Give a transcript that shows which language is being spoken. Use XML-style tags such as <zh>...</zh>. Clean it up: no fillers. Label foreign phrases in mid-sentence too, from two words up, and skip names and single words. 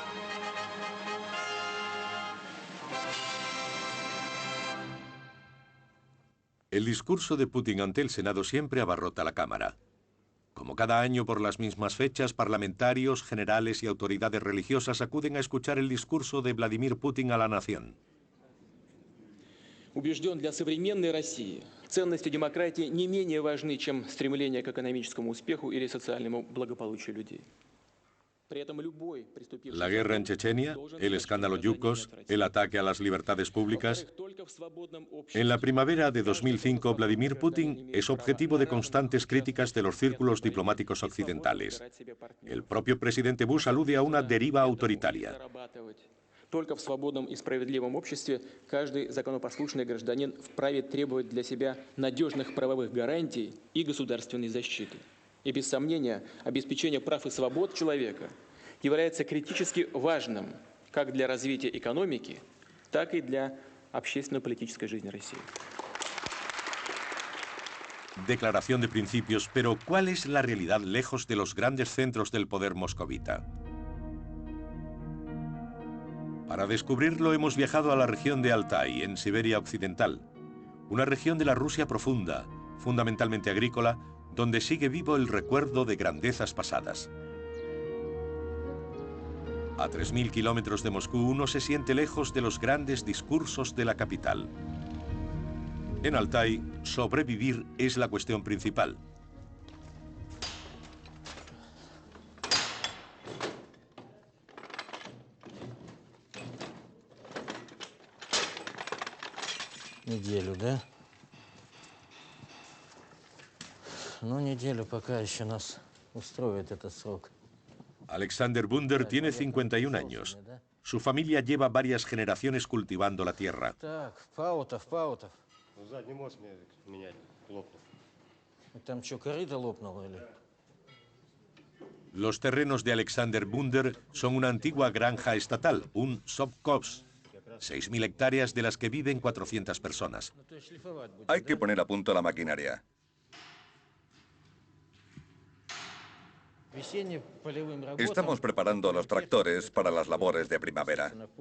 <es>El discurso de Putin ante el Senado siempre abarrota la Cámara. Como cada año por las mismas fechas, parlamentarios, generales y autoridades religiosas acuden a escuchar el discurso de Vladimir Putin a la nación.</es> <ru>Убежден, для современной России ценности демократии не менее важны, чем стремление к экономическому успеху или социальному благополучию людей.</ru> <es>La guerra en Chechenia, el escándalo Yukos, el ataque a las libertades públicas. En la primavera de 2005, Vladimir Putin es objetivo de constantes críticas de los círculos diplomáticos occidentales. El propio presidente Bush alude a una deriva autoritaria.</es> <ru>Только в свободном и справедливом обществе каждый законопослушный гражданин вправе требовать для себя надежных правовых гарантий и государственной защиты. И без сомнения, обеспечение прав и свобод человека является критически важным как для развития экономики, так и для общественно-политической жизни России.</ru> <es>Declaración de principios, pero ¿cuál es la realidad lejos de los grandes centros del poder moscovita? Para descubrirlo hemos viajado a la región de Altai, en Siberia Occidental, una región de la Rusia profunda, fundamentalmente agrícola, donde sigue vivo el recuerdo de grandezas pasadas. A 3.000 kilómetros de Moscú uno se siente lejos de los grandes discursos de la capital. En Altai, sobrevivir es la cuestión principal.</es> <ru>Неделю, да? Ну, неделю пока еще нас устроит этот срок.</ru> <es>Alexander Bunder tiene 51 años. Su familia lleva varias generaciones cultivando la tierra.</es> <ru>Так, Паутов. Задний мост менять, лопнул. Там что, корыто лопнуло или?</ru> <es>Los terrenos de Alexander Bunder son una antigua granja estatal, un sovkhoz. 6.000 hectáreas de las que viven 400 personas. Hay que poner a punto la maquinaria. Estamos preparando los tractores para las labores de primavera.</es>